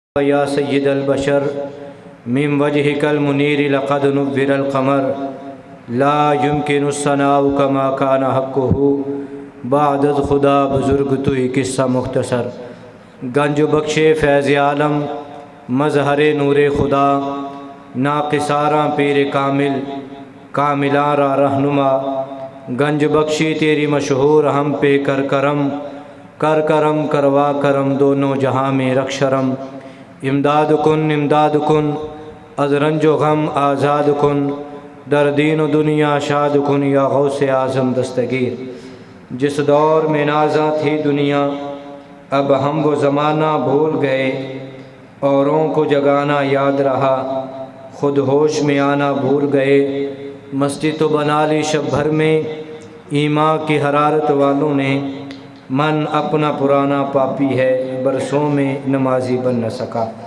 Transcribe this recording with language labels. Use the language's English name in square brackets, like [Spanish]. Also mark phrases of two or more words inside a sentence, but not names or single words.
[Arabic] یا سید البشر من وجهک المنیر لقد نور القمر لا يمکن الثناء کما کان حقہ [Persian] بعد از خدا بزرگ تو ہی قصہ مختصر۔ گنج بخشے فیض عالم مظہر نور خدا، ناقصاراں پیر کامل کاملاں را رہنما، [Urdu] گنج بخشی تیری مشہور ہم پہ کر کرم، کر کرم کروا کرم دونوں جہاں میں رکھ شرم، [Persian] امداد کن از رنج و غم آزاد کن، در دین و دنیا شاد کن یا غوث اعظم دستگیر۔ [Urdu] جس دور میں نازاں تھی دنیا اب ہم وہ زمانہ بھول گئے، اوروں کو جگانا یاد رہا خود ہوش میں آنا بھول گئے، مسجد تو بنا لی شب بھر میں ایمان کی حرارت والوں نے، من اپنا پرانا پاپی ہے برسوں میں نمازی بن نہ سکا۔